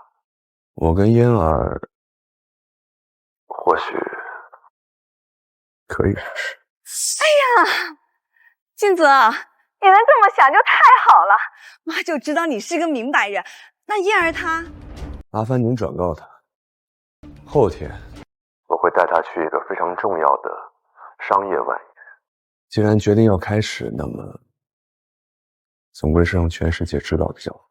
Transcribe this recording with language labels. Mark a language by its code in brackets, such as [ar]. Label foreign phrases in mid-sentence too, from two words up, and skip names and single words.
[zh] 我跟嫣兒，或許可以試試。哎呀，金澤，你能這麼想就太好了，媽就知道你是個明白人。那嫣兒她…… 麻煩您轉告她。後天我會帶他去一個非常重要的商業晚宴。既然決定要開始，那麼總歸是讓全世界知道比較好。